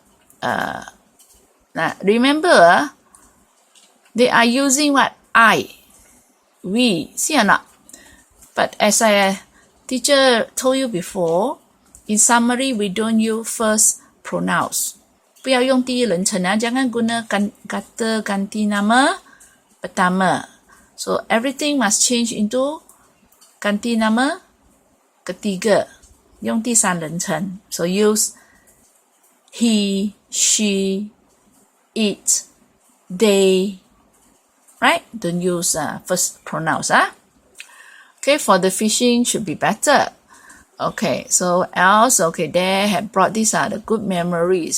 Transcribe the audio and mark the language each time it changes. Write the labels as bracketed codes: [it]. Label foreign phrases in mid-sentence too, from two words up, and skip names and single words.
[en] Now remember, they are using what? I, we, see or not? But as teacher told you before, in summary we don't use first pronouns. [zh] 不要用第一人称 [ms] jangan guna kata ganti nama pertama. [en] So everything must change into [ms] ganti nama ketiga. [zh] 用第三人称. [en] So use he, she, it, they. Right? Don't use first pronouns. Okay, for the fishing should be better. Okay, so else, okay, they have brought these are the good memories.